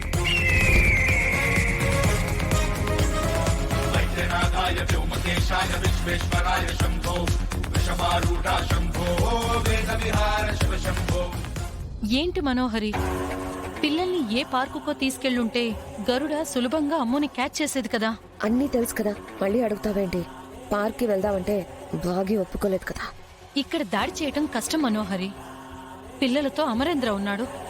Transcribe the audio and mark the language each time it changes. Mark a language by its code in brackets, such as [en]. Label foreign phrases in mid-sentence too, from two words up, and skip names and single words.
[sa] वैद्यनाथाय व्योमकेशाय विश्वेश्वराय शम्भो वृषभारूढा शम्भो वेदविहार शिव शम्भो. [te] ఏంటి మనోహరి, పిల్లల్ని ఏ పార్కుకో తీసుకెళ్ళుంటే గరుడ సులభంగా అమ్ముని క్యాచ్ చేసేది కదా. అన్నీ తెలుసు కదా, మళ్ళీ అడుగుతావేంటి? పార్క్కి వెళ్దామంటే బాగి ఒప్పుకోలేదు కదా. ఇక్కడ దాడి చేయటం కష్టం మనోహరి. పిల్లలతో అమరేంద్ర ఉన్నాడు.